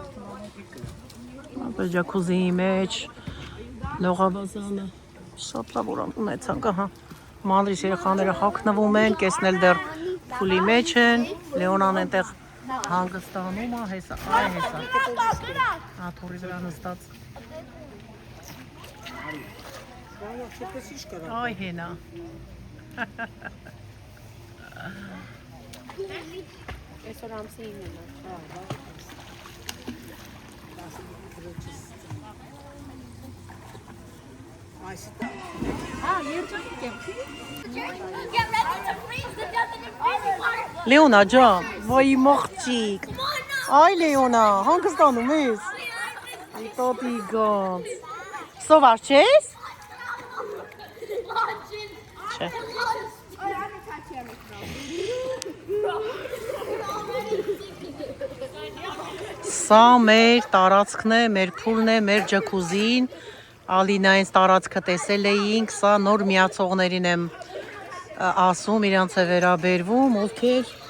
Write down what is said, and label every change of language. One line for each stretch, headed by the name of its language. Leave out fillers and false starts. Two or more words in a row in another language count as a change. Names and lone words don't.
Armenian: Ապա ջակուզիի մեջ լողավազանը շատ լավ որ ունեցանք, ահա։ Մանրիս երեխաները հագնվում են, կեսն էլ դեռ փուլի մեջ են, Լեոնան այնտեղ հանգստանում է, հեսա, այ հեսա։ Աթորի վրա նստած։ Այ հենա։ Այսօր ամսի 9-ն է։
English: Get ready to freeze to death in the freezing water.
Armenian: Լեոնա ջան, ոյ մոխջիկ։ Այ Լեոնա, հանգստանում ես։ Այ տոտի գոնց։ Սովար չես։ Չէ։ Սա մեր տարածքն է, մեր փուլն է, մեր ջակուզին։ Ալինային տարածքը տեսել էինք, սա նոր միացողներին եմ ասում, իրանց է վերաբերվում, ովքեր